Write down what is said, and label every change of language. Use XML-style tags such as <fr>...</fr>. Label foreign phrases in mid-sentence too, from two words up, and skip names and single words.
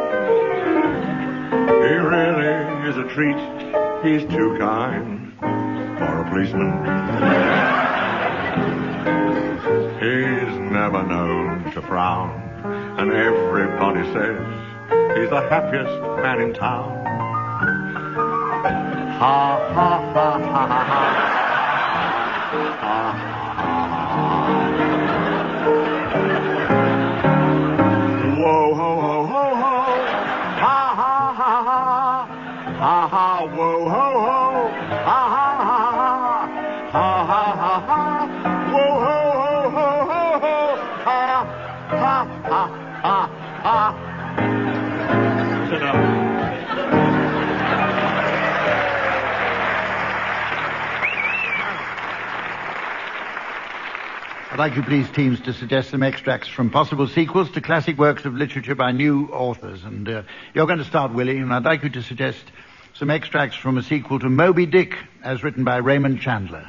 <en>He really is a treat. He's too kind for a policeman. He's never known to frown, and everybody says he's the happiest man in town. Ha, ha, ha, ha, ha, ha. Whoa, ho, ho, ho, ho. Ha, ha, ha, ha. Ha, ha, whoa, ho, ho. Ha, ha, ha, ha. Ha, ha, ha, ha. Whoa, ho, ho, ho, ho, ho. Ha, ha, ha, ha, ha. Sit down. I'd like you, please, teams, to suggest some extracts from possible sequels to classic works of literature by new authors. And you're going to start, Willie, and I'd like you to suggest some extracts from a sequel to Moby Dick, as written by Raymond Chandler.</en>